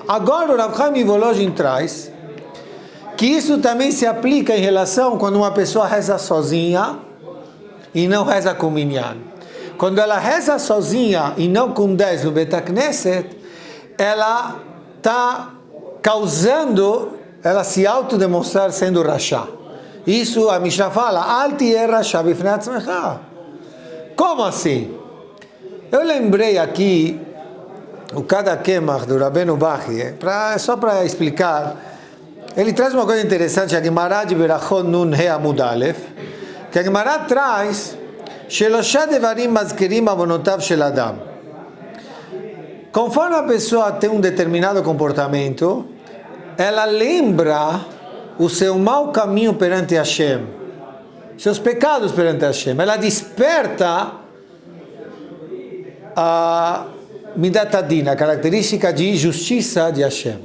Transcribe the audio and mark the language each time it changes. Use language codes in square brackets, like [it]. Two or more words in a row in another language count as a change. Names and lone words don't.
[pt] Agora o Rav Chaim Volozhin traz que isso também se aplica em relação quando uma pessoa reza sozinha e não reza com Minyan. Quando ela reza sozinha e não com 10 no Betakneset, ela está causando, ela se autodemonstrar sendo rachá. Isso a Mishnah fala, [he] אל תהי רשע בפני עצמך. [pt] Como assim? Eu lembrei aqui o Kada Kemach do Rabbeinu Bachie, só para explicar. Ele traz uma coisa interessante, a Gemara de Berachot [he] נ"ה עמוד א, [pt] que a Gemara traz [he] שלושה דברים מזכירים עוונותיו של אדם. [pt] Conforme a pessoa tem um determinado comportamento, ela lembra o seu mau caminho perante Hashem, seus pecados perante Hashem. Ela desperta a [he] מידת הדין, [pt] a característica de justiça de Hashem.